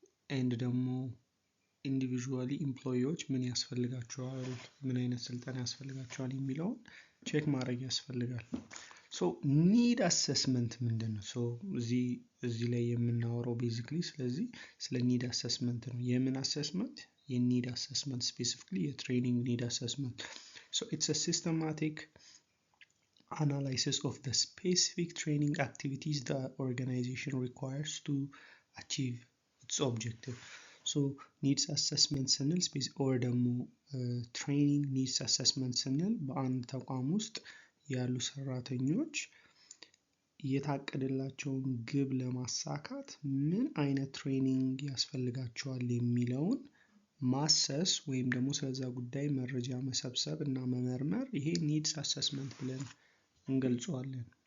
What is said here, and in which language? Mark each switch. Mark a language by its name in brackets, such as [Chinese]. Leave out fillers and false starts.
[Amharic] ኤንድ ደግሞ ኢንዲቪዥዋሊ ኢምፕሎይዎች ምን ያስፈልጋቸዋል፣ ምን አይነት ስልጠና ያስፈልጋቸዋል የሚለውን ቼክ ማድረግ ያስፈልጋል። ኒድ አሰስመንት ምንድን ነው? እዚህ ላይ የምናወራው ቤዚክሊ ስለዚህ ስለ ኒድ አሰስመንት ነው። የምን አሰስመንት? የኒድ አሰስመንት ስፔሲፊክሊ የትሬኒንግ ኒድ አሰስመንት። [English] it's a systematic analysis of the specific training activities the organization requires to achieve its objective. [Amharic] needs assessment ስንል or ደግሞ training needs assessment ስንል በአንድ ተቋም ውስጥ ያሉ ሰራተኞች የታቀደላቸውን ግብ ለማሳካት ምን አይነት ትሬኒንግ ያስፈልጋቸዋል የሚለውን ማሰስ ወይም ደግሞ ስለዛ ጉዳይ መረጃ መሰብሰብ እና መመርመር፣ ይሄ ኒድስ አሰስመንት ብለን እንገልጸዋለን።